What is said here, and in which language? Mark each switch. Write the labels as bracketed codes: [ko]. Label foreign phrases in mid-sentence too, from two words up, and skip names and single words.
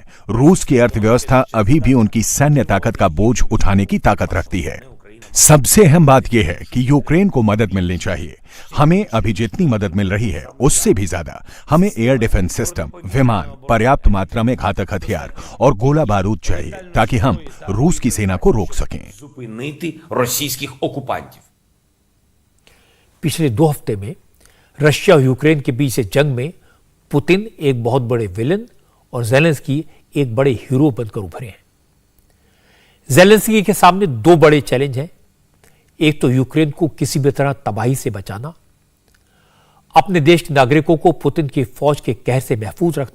[hi] रूस की अर्थव्यवस्था अभी भी उनकी सैन्य ताकत का बोझ उठाने की ताकत रखती है। सबसे अहम बात यह है कि यूक्रेन को मदद मिलनी चाहिए। हमें अभी जितनी मदद मिल रही है उससे भी ज्यादा हमें [en] air defense system, [hi] विमान, पर्याप्त मात्रा में घातक हथियार और गोला बारूद चाहिए ताकि हम रूस की सेना को रोक सकें। [uk] Зупинити російських окупантів. [hi] पिछले 2 हफ्ते में रशिया और यूक्रेन के बीच से जंग में पुतिन एक बहुत बड़े विलन और जेलेंस्की एक बड़े हीरो बनकर उभरे हैं। जेलेंस्की के सामने 2 बड़े चैलेंज हैं। एक तो यूक्रेन को किसी भी तरह तबाही से बचाना, अपने देश के नागरिकों को पुतिन की फौज के कहर से महफूज रखना।